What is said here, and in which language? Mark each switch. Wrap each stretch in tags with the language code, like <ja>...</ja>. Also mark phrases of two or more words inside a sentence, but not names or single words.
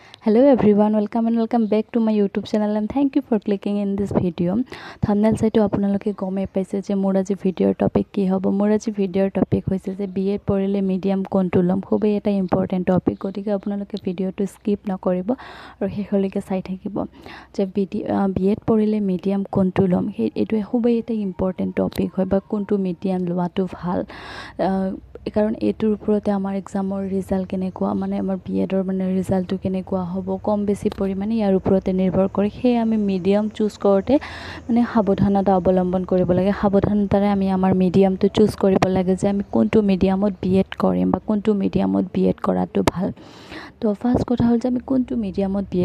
<en>Hello everyone, welcome back to my YouTube channel and thank you for clicking in this video.</en> <as>Thumbnail চাইতো আপোনালোকে গম পাইছে যে মোৰ আজি</as> <en>video topic</en> <as>কি হ'ব. মোৰ আজি</as> <en>video topic</en> <as>হৈছে যে B.ED পঢ়িলে medium কোনটো লম. খুবেই এটা</as> <en>important topic</en> <as>গতিকে আপোনালোকে video টো skip নকৰিব আৰু শেষলৈকে চাই থাকিব যে B.ED পঢ়িলে medium কোনটো লম. এইটো খুবেই এটা</as> <en>important topic</en> <as>হয় বা কোনটো medium লোৱাটো ভাল কারণ এটোৰ ওপৰতে আমাৰ</as> <en>examৰ result</en> <as>কেনেকুৱা মানে আমাৰ B.EDৰ মানে ৰিজাল্টটো কেনেকুৱা হ'ব কম বেছি পৰিমাণে ইয়াৰ ওপৰতে নিৰ্ভৰ কৰে সেই আমি</as> <en>medium choose</en> <as>কৰোতে মানে সাৱধানতা অৱলম্বন কৰিব লাগে সাৱধানতাৰে আমি আমাৰ</as> <en>mediumটো choose</en> <as>কৰিব লাগে যে আমি কোনটো মিডিয়ামত B.ED কৰিম বা কোনটো মিডিয়ামত B.ED কৰাটো ভাল তো ফাৰ্স্ট কথা হ'ল যে আমি কোনটো মিডিয়ামত B.ED</as>